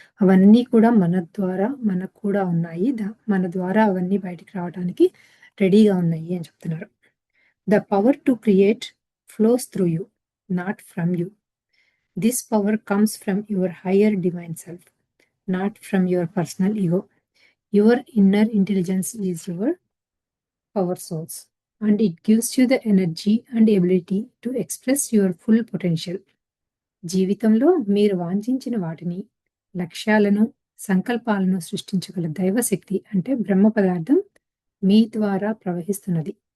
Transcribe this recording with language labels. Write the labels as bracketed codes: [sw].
[te] అవన్నీ కూడా మన ద్వారా మనకు కూడా ఉన్నాయి. మన ద్వారా అవన్నీ బయటికి రావడానికి రెడీగా ఉన్నాయి అని చెప్తున్నారు. [en] The power to create flows through you, not from you. This power comes from your higher divine self, not from your personal ego. Your inner intelligence is your power source, and it gives you the energy and ability to express your full potential. [te] జీవితంలో మీరు వాంఛించిన వాటిని, లక్ష్యాలను, సంకల్పాలను సృష్టించగల దైవశక్తి అంటే బ్రహ్మ పదార్థం మీ ద్వారా ప్రవహిస్తున్నది.